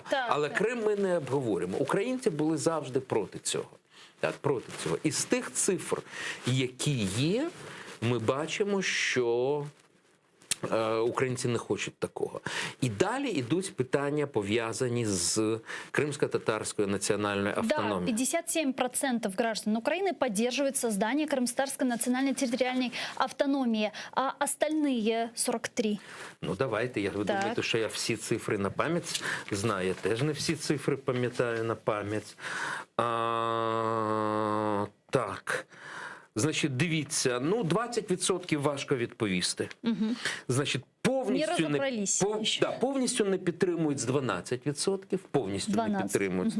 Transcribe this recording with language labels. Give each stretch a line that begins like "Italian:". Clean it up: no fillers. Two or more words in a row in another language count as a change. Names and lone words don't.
Ukrainian: Але Крим ми не обговоримо. Українці були завжди проти цього. Так, проти цього. І з тих цифр, які є, ми бачимо, що Українці не хочуть такого. І далі йдуть питання, пов'язані з кримсько-татарською національною автономією.
Russian: Да, 57% граждан Украины поддерживают создание крымско-татарской национальной территориальной автономии, а остальные 43%.
Ukrainian: Ну, давайте, ви думаєте, що я всі цифри на пам'ять знаю. Я теж не всі цифри пам'ятаю на пам'ять. Так. Значить, дивіться, 20% важко відповісти. Значить, повністю не підтримують з 12%, повністю не підтримують.